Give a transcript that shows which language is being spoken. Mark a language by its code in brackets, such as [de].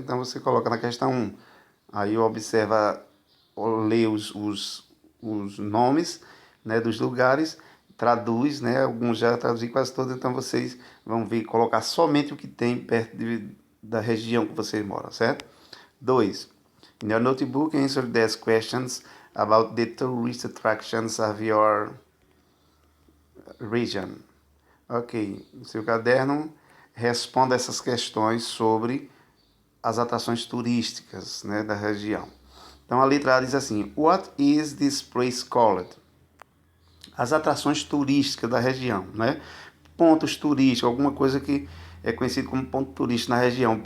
[pt] Então você coloca na questão 1, aí observa, lê os nomes, né, dos lugares, traduz, né? Alguns já traduzi quase todos, então vocês vão ver, colocar somente o que tem perto da região que você mora, certo? 2. [en] In your notebook, answer these questions about the tourist attractions of your region. [pt] Ok, no seu caderno, responda essas questões sobre as atrações turísticas, né, da região. Então a letra A diz assim: [en] What is this place called? [pt] As atrações turísticas da região, né? Pontos turísticos, alguma coisa que é conhecido como ponto turístico na região.